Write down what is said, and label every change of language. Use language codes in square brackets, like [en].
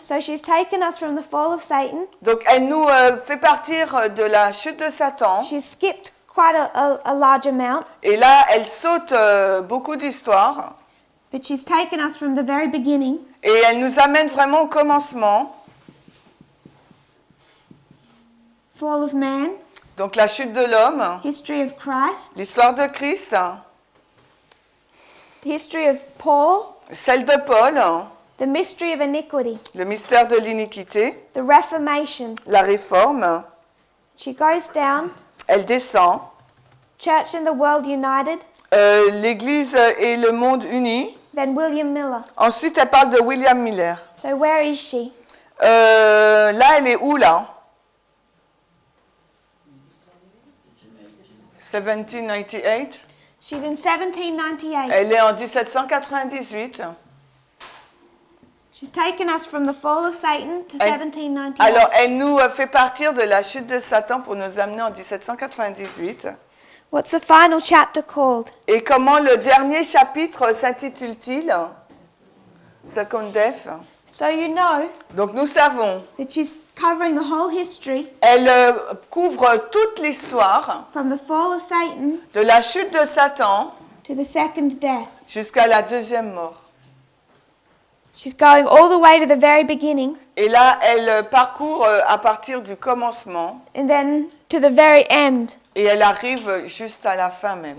[en] So she's taken us from the fall of Satan. [fr] Donc elle nous fait partir de la chute de Satan. [en] She's skipped quite a large amount, [fr] Et là, elle saute beaucoup d'histoires. [en] but she's taken us from the very beginning. [fr] Et elle nous amène vraiment au commencement. [en] Fall of man, [fr] Donc la chute de l'homme, [en] history of Christ, [fr] l'histoire de Christ, [en] the history of Paul, [fr] celle de Paul, [en] the mystery of iniquity, [fr] le mystère de l'iniquité, [en] the Reformation. [fr] la réforme. [en] She goes down, [fr] Elle descend. [en] church and the world united, [fr] L'Église et le monde unis. [en] then William Miller. [fr] Ensuite, elle parle de William Miller. [en] So where is she? [fr] Là, elle est où, là? [en] 1798. She's in 1798. [fr] Elle est en 1798. [en] She's taken us from the fall of Satan to [fr] Elle- [en] 1798. [fr] Alors, elle nous fait partir de la chute de Satan pour nous amener en 1798. [en] What's the final chapter called? [fr] Et comment le dernier chapitre s'intitule-t-il? [en] Second Death. So you know [fr] Donc, nous savons, [en] that she's covering the whole history [fr] elle couvre toute l'histoire [en] from the fall of Satan [fr] de la chute de Satan [en] to the second death. [fr] jusqu'à la deuxième mort. [en] She's going all the way to the very beginning [fr] Et là, elle parcourt à partir du commencement [en] and then to the very end [fr] et elle arrive juste à la fin même,